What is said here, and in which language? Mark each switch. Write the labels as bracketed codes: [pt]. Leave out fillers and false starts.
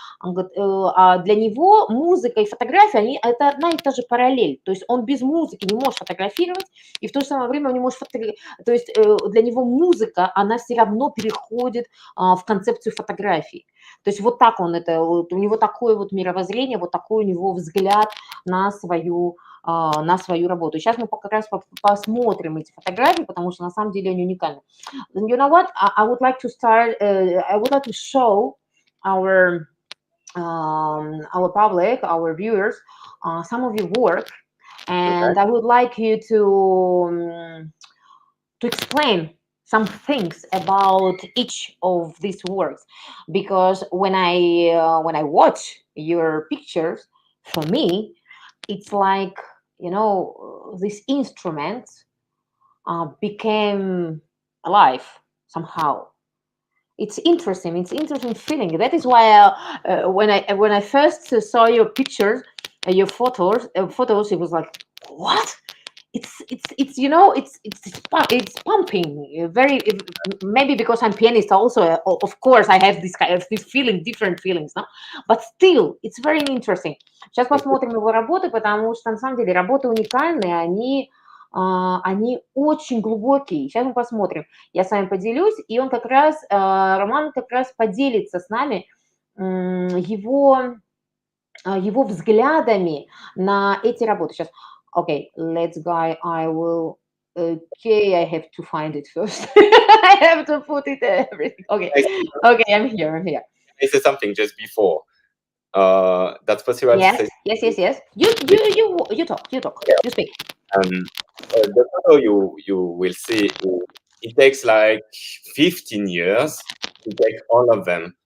[ru] Он говорит, а для него музыка и фотография, это одна и та же параллель, то есть он без музыки не может фотографировать, и в то же самое время он не может то есть для него музыка, она все равно переходит в концепцию фотографии. То есть вот так у него такое вот мировоззрение, вот такой у него взгляд на свою на свою работу. Сейчас мы как раз посмотрим эти фотографии, потому что на самом деле они уникальны. [en] You know what? I would like to start. I would like to show our public, our viewers, some of your work, and I would like you to explain some things about each of these works, because when I watch your pictures, for me, it's like, these instruments became alive somehow. It's interesting feeling. That is why when I first saw your pictures, your photos, it was like, what? It's pumping very, maybe because I'm pianist also, of course I have this feeling, different feelings, no? But still it's very interesting. [ru] Сейчас посмотрим его работы, потому что на самом деле работы уникальные, они очень глубокие. Сейчас мы посмотрим, я с вами поделюсь, и он как раз, Роман как раз поделится с нами его взглядами на эти работы. Сейчас. [en] Okay, let's go. I will. Okay, I have to find it first. I have to put it everything. Okay, I'm here. I say something just before. That's possible. Yes. You talk. Yeah. You speak. The photo you will see, it takes like 15 years to take all of them.